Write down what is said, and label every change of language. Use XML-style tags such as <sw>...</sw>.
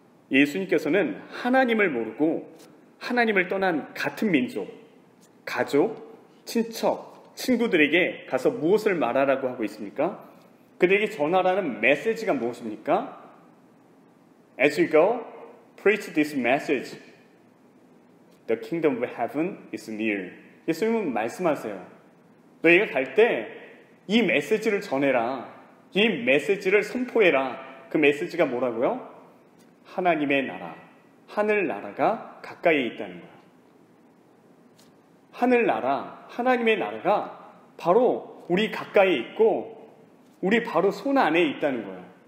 <ko>예수님께서는 하나님을 모르고 하나님을 떠난 같은 민족, 가족, 친척, 친구들에게 가서 무엇을 말하라고 하고 있습니까? 그들에게 전하라는 메시지가 무엇입니까?</ko> <en>As you go, preach this message. The kingdom of heaven is near.</en> <ko>예수님은 말씀하세요. 너희가 갈 때 이 메시지를 전해라. 이 메시지를 선포해라. 그 메시지가 뭐라고요? 하나님의 나라, 하늘나라가 가까이에 있다는 거예요. 하늘나라, 하나님의 나라가 바로 우리 가까이에 있고 우리 바로 손 안에 있다는 거예요.</ko>